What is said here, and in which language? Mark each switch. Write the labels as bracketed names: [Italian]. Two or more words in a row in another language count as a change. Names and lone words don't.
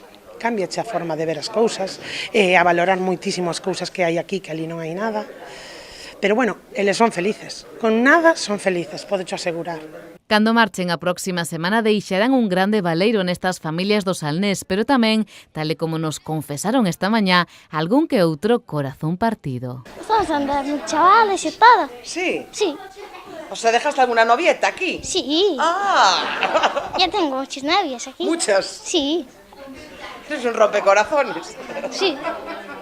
[Galician] Cámbiache a forma de ver as cousas, a valorar moitísimo as cousas que hai aquí, que ali non hai nada. Pero bueno, eles son felices, con nada son felices, podo asegurar. Cando marchen a próxima semana deixarán un grande valeiro nestas familias do Salnés, pero tamén, tal e como nos confesaron esta mañá, algún que outro corazón partido. [Spanish] Vamos a andar con chavales y todo. ¿Sí? Sí. O sea, ¿dejaste alguna novieta aquí? Sí. ¡Ah! Ya tengo muchas novias aquí. ¿Muchas? Sí. Eres un rompecorazones. Sí.